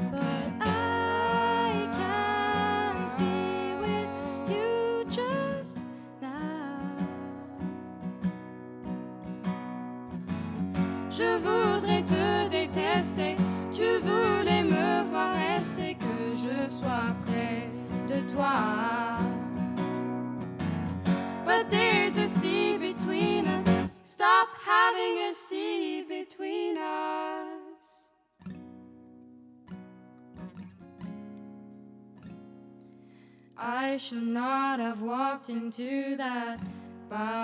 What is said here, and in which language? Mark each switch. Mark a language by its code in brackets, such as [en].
[en] But I can't be with you just now. [fr] Je voudrais te détester, tu voulais me voir rester, que je sois près de toi. [en] But there's a sea between us, Stop having a sea between us. I should not have walked into that bar.